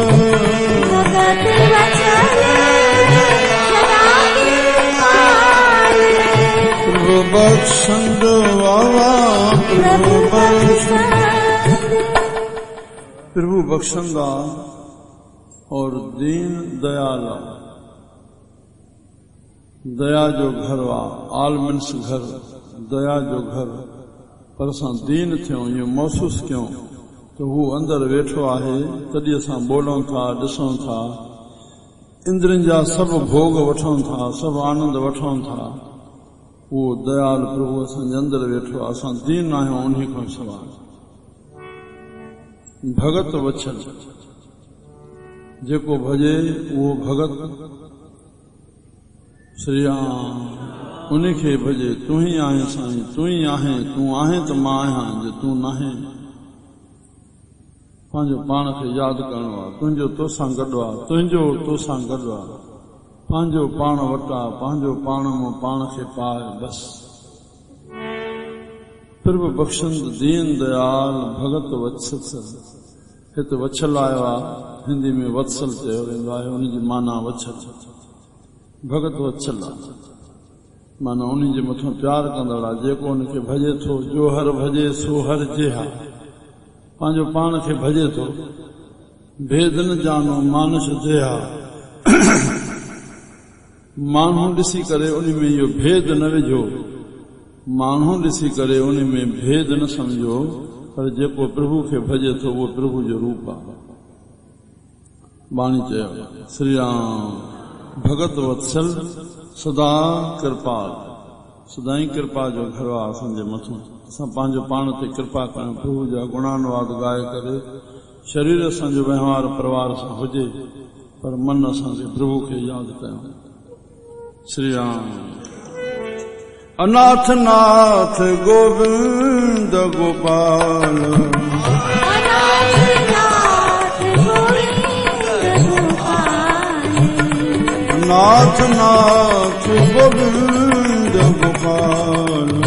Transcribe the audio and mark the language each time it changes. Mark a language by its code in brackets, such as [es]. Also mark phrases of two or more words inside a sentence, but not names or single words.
[sd] प्रभु बख़्शंद वावा। प्रभु बख़्शंद। प्रभु बख़्शंदा और दीन दयाल। दया जो घर आहे, आल मीन्स घर, दया जो घर। पर असां दीन थियूं, इहो महसूस कयूं त हू अंदरि वेठो आहे, तॾहिं असां ॿोलूं था, ॾिसूं था, इंद्रियुनि जा सभु भोग वठूं था, सभु आनंद वठूं था। उहो दयाल प्रभु असांजे अंदरि वेठो आहे। असां दीन आहियूं उन खां सवाइ। भगत वछल, जेको भजे उहो भगत। श्री राम। उन खे भजे। तूं ही आहीं साईं, तूं ही आहीं, तूं आहीं त मां आहियां, जे तूं नाहीं। पंहिंजो पाण खे यादि करणो आहे, तुंहिंजो तोसां गॾु आहे, तुंहिंजो तोसां गॾु आहे। पंहिंजो पाण वटा, पंहिंजो पाण मां पाण खे पाए बसि। प्रभु बख़्शंद दीन दयाल। भगत वत्सल। हिते वछल आयो आहे, हिंदी में वत्सल चयो वेंदो आहे, उनजी माना वछल। भगत वत्सल आहे। माना उन्हीं जे मथां प्यार कंदड़ आहे, जेको उनखे भॼे थो। जो हर भॼे सो हर जेहा, पंहिंजो पाण खे भॼे थो। भेद न जानो मानुष जेहा, माण्हू ॾिसी करे उन में इहो भेद न विझो, माण्हू ॾिसी करे उन में भेद न सम्झो, पर जेको प्रभु खे भॼे थो उहो प्रभु जो रूप आहे। बाणी चयो श्री राम भगत वत्सल सदा कृपाल, सदाई कृपा जो घर आहे असांजे मथां। असां पंहिंजो पाण ते कृपा कयूं, प्रभु जा गुणानुवाद ॻाए करे। शरीर असांजो वहिंवार परिवार सां हुजे, पर मन असांखे प्रभु खे यादि कयूं। श्री राम अनाथ नाथ गोविंद गोपाल, नाथ नाथ गोविंद गोपाल,